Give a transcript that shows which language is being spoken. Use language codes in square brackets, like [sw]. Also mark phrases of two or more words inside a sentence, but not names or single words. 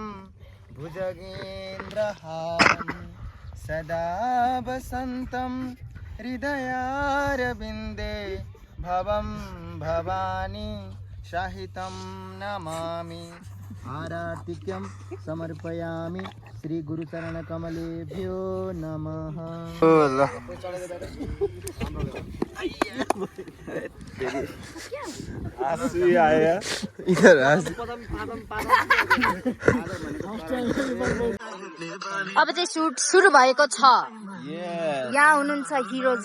[sa] भुजगेन्द्रहारं सदा वसन्तं हृदयारविन्दे भवं भवानी सहितं नमामि आरार्तिक्यं समर्पयामि श्री गुरुचरणकमलेभ्यो नमः [hi] ल इधर [ne] अब चाहिँ सुट सुरु भएको छ यहाँ हुनुहुन्छ हिरोजी